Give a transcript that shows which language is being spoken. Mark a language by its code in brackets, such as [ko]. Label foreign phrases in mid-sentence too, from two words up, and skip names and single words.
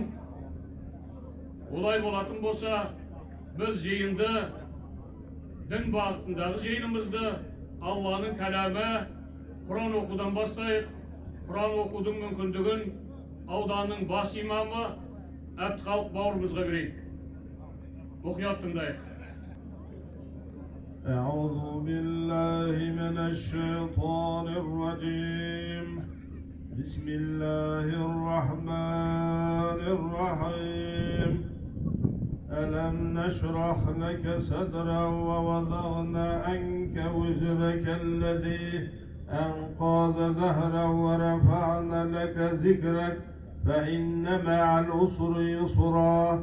[kk] Олай болатын болса, біз жиынды, дін бағытындағы жиынымызды Алланың кәләмі Құран оқудан бастайық. Құран оқудың мүмкіндігін ауданның бас имамы Әбдіхалық бауырымызға берейік. Мұқият тыңдайық. [ar] أعوذ بالله من الشيطان الرجيم بسم الله الرحمن الرحيم ألم نشرح لك صدرا ووضعنا عنك وزرك الذي أنقاذ ظهرا ورفعنا لك ذكرك فإن مع العسر يسرا